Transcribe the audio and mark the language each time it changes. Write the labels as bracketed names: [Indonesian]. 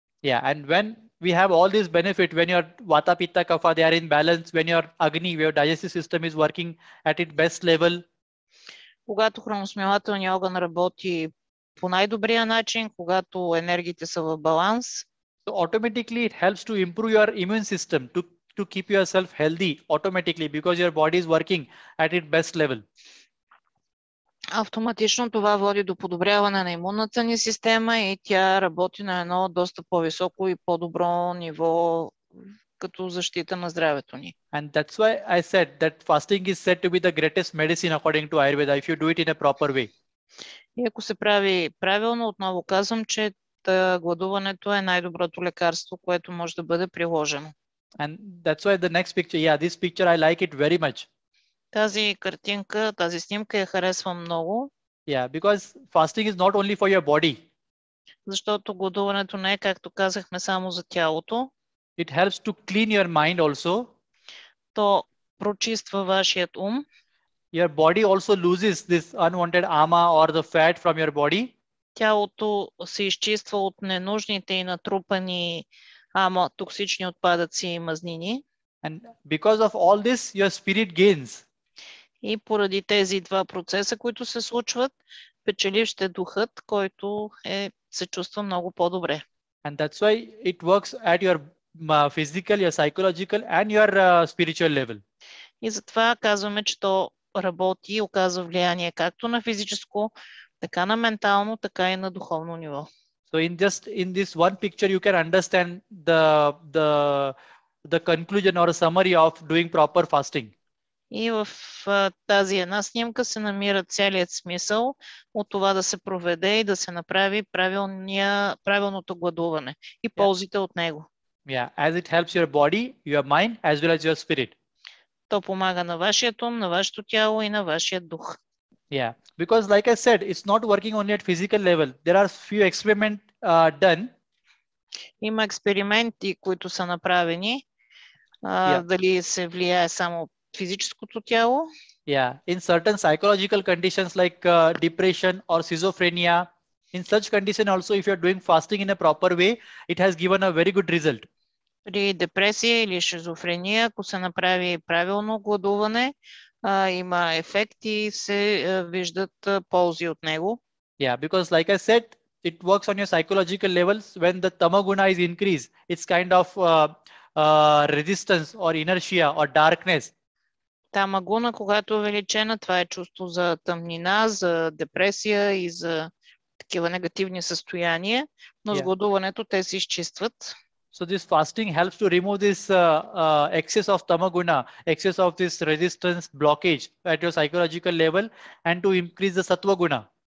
[English] Yeah, and when we have all these benefit, when your vata pitta kapha they are in balance, when your agni, your digestive system is working at its best level. [Bulgarian] Когато храносмилателният орган работи по най-добрия начин, когато енергиите са в баланс. [English] So automatically it helps to improve your immune system, to keep yourself healthy automatically, because your body is working at its best level. [Bulgarian] Автоматично това води до подобряване на имунната ни система и тя работи на едно доста по-високо и по-добро ниво като защита на здравето ни. [English] And that's why I said that fasting is said to be the greatest medicine according to Ayurveda, if you do it in a proper way. [Bulgarian] И ако се прави правилно, отново казвам, че гладуването е най-доброто лекарство, което може да бъде приложено. [English] And that's why the next picture, yeah, this picture I like it very much. [Bulgarian] Тази картинка, тази снимка я харесвам много. [English] Yeah, because fasting is not only for your body. [Bulgarian] Защото гладуването не е, както казахме, само за тялото. [English] It helps to clean your mind also. [Bulgarian] То прочиства вашият ум. [English] your body also loses this unwanted ama or the fat from your body. [Bulgarian] Тялото се изчиства от ненужните и натрупани токсични отпадъци и мазнини. [English] And because of all this, your spirit gains. [Bulgarian] И поради тези два процеса, които се случват, печеливш ще духът, който се чувства много по-добре. [English] And that's why it works at your physical, your psychological and your spiritual level. [Bulgarian] И затова казваме, че то работи и оказва влияние както на физическо, така на ментално, така и на духовно ниво. [English] So in this one picture, you can understand the conclusion or a summary of doing proper fasting. [Bulgarian] И в тази една снимка се намира целият смисъл от това да се проведе и да се направи правилното гладуване и ползите от него. [English] Yeah, as it helps your body, your mind, as well as your spirit. [Bulgarian] То помага на вашия ум, на вашето тяло и на вашия дух. [English] Yeah, because like I said, it's not working only at physical level. There are few experiments done. [Bulgarian] Има експерименти, които са направени. Дали се влияе само физическото тяло? [English] Yeah, in certain psychological conditions like depression or schizophrenia, in such condition also, if you're doing fasting in a proper way, it has given a very good result. [Bulgarian] При депресия или шизофрения, ако се направи правилно гладуване, има ефекти и се виждат ползи от него. [English] Yeah, because like I said, it works on your psychological levels. When the tamaguna is increased, it's kind of resistance or inertia or darkness. [Bulgarian] Тамагуна, когато е увеличена, това е чувство за тъмнина, за депресия и за такива негативни състояния, но с гладуването те се изчистват. [English] So this fasting helps to remove this excess of tamaguna, excess of this resistance blockage at your psychological level and to increase the sattva guna.